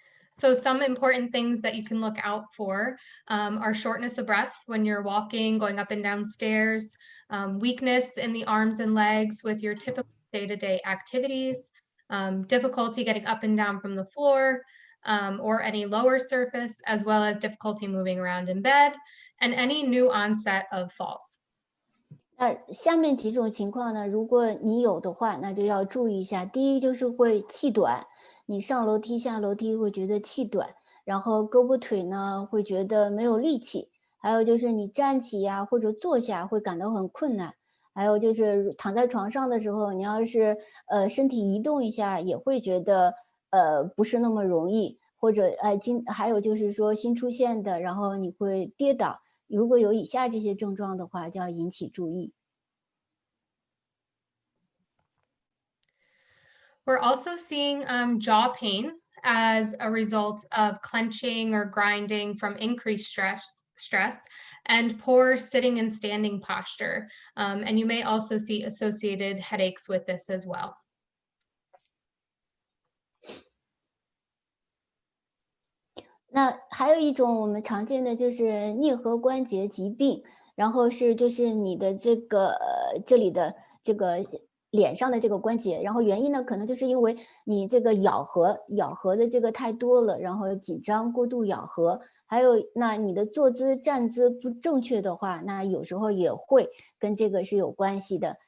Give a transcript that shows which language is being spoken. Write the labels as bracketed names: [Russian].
[English] So some important things that you can look out for are shortness of breath when you're walking, going up and down stairs, weakness in the arms and legs with your typical day-to-day activities, difficulty getting up and down from the floor or any lower surface, as well as difficulty moving around in bed, and any new onset of falls. [Chinese] 那下面几种情况呢，如果你有的话，那就要注意一下。第一就是会气短，你上楼梯下楼梯会觉得气短，然后胳膊腿呢会觉得没有力气，还有就是你站起呀或者坐下会感到很困难，还有就是躺在床上的时候，你要是身体移动一下也会觉得不是那么容易，或者还有就是说新出现的，然后你会跌倒。如果有以下这些症状的话，就要引起注意。 [English] We're also seeing jaw pain as a result of clenching or grinding from increased stress and poor sitting and standing posture. And you may also see associated headaches with this as well. [Chinese] 那还有一种我们常见的就是颞颌关节疾病，然后就是你的这个这里的这个脸上的这个关节，然后原因呢可能就是因为你这个咬合的这个太多了，然后紧张过度咬合，还有那你的坐姿站姿不正确的话，那有时候也会跟这个是有关系的。